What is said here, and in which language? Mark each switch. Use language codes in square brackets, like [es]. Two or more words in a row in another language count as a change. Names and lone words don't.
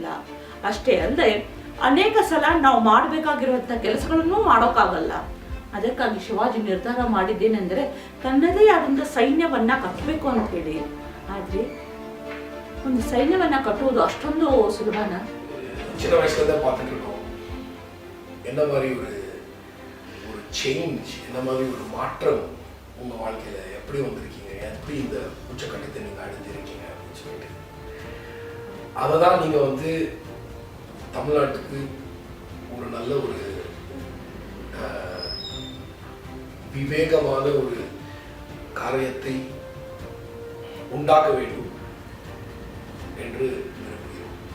[kn] ಅಷ್ಟೇ ಅಲ್ಲದೆ ಅನೇಕ ಸಲ ನಾವು ಮಾಡಬೇಕಾಗಿರುವಂಥ ಕೆಲಸಗಳನ್ನು ಮಾಡೋಕ್ಕಾಗಲ್ಲ. ಅದಕ್ಕಾಗಿ ಶಿವಾಜಿ ನಿರ್ಧಾರ ಮಾಡಿದ್ದೇನೆಂದರೆ ತನ್ನದೇ ಆದಂಥ ಸೈನ್ಯವನ್ನ ಕಟ್ಟಬೇಕು ಅಂತ ಹೇಳಿ. ಆದ್ರೆ ಒಂದು ಸೈನ್ಯವನ್ನ ಕಟ್ಟುವುದು ಅಷ್ಟೊಂದು ಸುಲಭನ? [ta] சின்ன வயசுல தான் பார்த்துட்டு இருக்கோம் என்ன மாதிரி ஒரு சேஞ்ச், என்ன மாதிரி ஒரு மாற்றம் உங்க வாழ்க்கையில எப்படி வந்திருக்கீங்க, எப்படி இந்த உச்சக்கட்டத்தை நீங்க அடைஞ்சிருக்கீங்க அப்படின்னு சொல்லிட்டு அதை தான் நீங்க தமிழ்நாட்டுக்கு ஒரு நல்ல ஒரு விவேகமான ஒரு காரியத்தை உண்டாக்க வேண்டும் என்று விரும்புகிறோம்.